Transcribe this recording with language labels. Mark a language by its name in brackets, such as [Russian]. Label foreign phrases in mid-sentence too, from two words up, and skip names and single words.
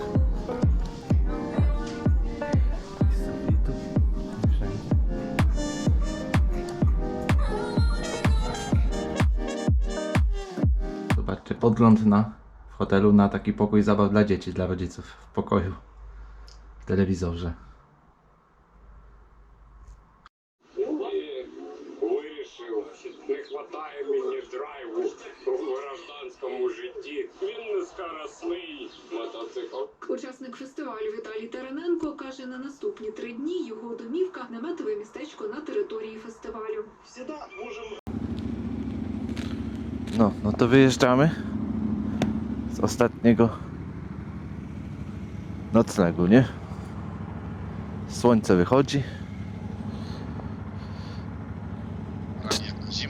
[Polish] Zobaczcie, podgląd w hotelu na taki pokój zabaw dla dzieci, dla rodziców w pokoju, w telewizorze. [Ukrainian] Вирішив, не хватає мені драйву в гражданському житті. Він нескоросний мотоцикл. Учасник фестивалю Віталій Тараненко каже, на наступні 3 дні його домівка – наметове містечко на території фестивалю. [Polish] No to wyjeżdżamy z ostatniego noclegu, nie? Słońce wychodzi. Prawie jak na zimę.